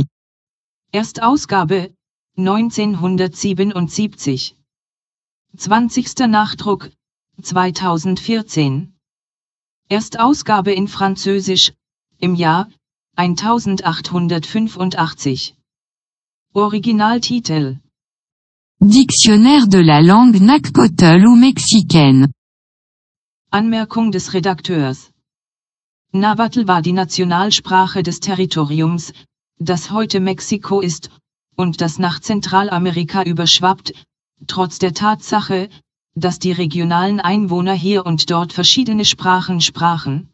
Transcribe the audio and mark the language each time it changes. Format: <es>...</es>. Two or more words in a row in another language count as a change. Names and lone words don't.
<de>Erstausgabe 1977. 20. Nachdruck 2014. Erstausgabe in Französisch im Jahr 1885. Originaltitel:</de> <fr>Dictionnaire de la langue náhuatl ou mexicaine.</fr> <de>Anmerkung des Redakteurs. Nahuatl war die Nationalsprache des Territoriums, das heute Mexiko ist, und das nach Zentralamerika überschwappt, trotz der Tatsache, dass die regionalen Einwohner hier und dort verschiedene Sprachen sprachen.</de>